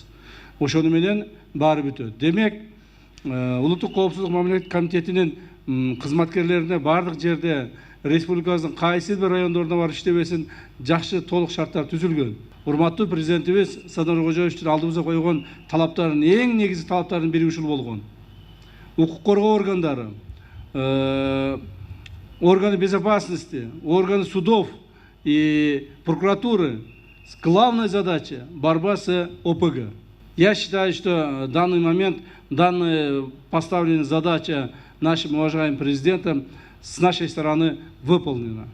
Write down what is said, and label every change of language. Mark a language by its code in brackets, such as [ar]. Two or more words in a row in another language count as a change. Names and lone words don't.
[ky] Ошону менен баары бүтөт. Демек, улуттук коопсуздук мамлекеттик комитетинин кызматкерлерине бардык жерде республикабыздын кайсы бир райондорунда барып иштебесин жакшы толук шарттар түзүлгөн. Урматтуу президентибиз Садыр Кожоевичтин алдыбызга койгон талаптардын эң негизги талаптарынын бири ушул болгон. Укук коргоо органдары, [ru] органы безопасности, органы судов и прокуратуры, главная задача – борьба с ОПГ. Я считаю, что в данный момент данная поставленная задача нашим уважаемым президентом с нашей стороны выполнена.